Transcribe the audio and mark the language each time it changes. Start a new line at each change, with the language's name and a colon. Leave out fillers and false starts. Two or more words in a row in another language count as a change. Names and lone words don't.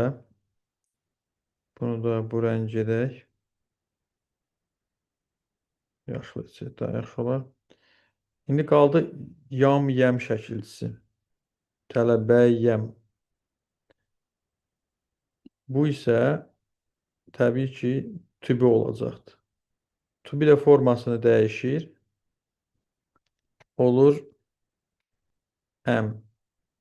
Azerbaijani: Bunu da bu rəng edək. Yaşlı içək, daha yaxşı olar. İndi qaldı yam, yəm şəkilçisi. Tələbəyəm. Bu isə təbii ki,
English: to be
Azerbaijani: olacaqdır.
English: To be
Azerbaijani: də formasını dəyişir. Olur am.